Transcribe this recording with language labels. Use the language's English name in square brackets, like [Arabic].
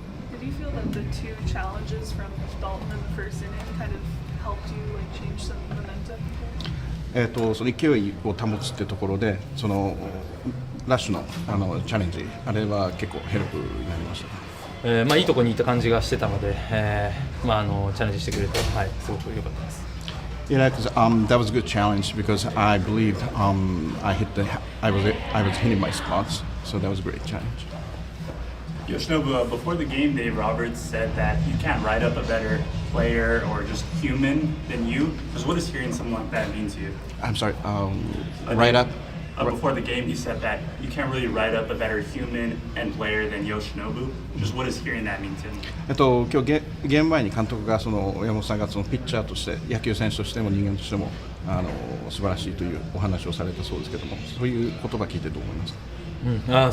[English] Did you feel that the two challenges from Dalton in the first inning kind of helped you change some momentum? [Japanese] その勢いを保つってところで、そのラッシュのチャレンジ、あれは結構ヘルプになりました。いいところにいた感じがしてたので、チャレンジしてくれて、すごく良かったです。 [English] Yeah, because that was a good challenge because I believed I was hitting my spots, so that was a great challenge. Yoshinobu, before the game, Dave Roberts said that you can't write up a better player or just human than you. Because what does hearing something like that mean to you? I'm sorry, write up? Before the game, he said that you can't really write up a better human and player than Yoshinobu. Just what does hearing that mean to him? [Japanese] 今日ゲーム前に監督が山本さんがピッチャーとして野球選手としても人間としても素晴らしいというお話をされたそうですけども、そういう言葉聞いてどう思いますか？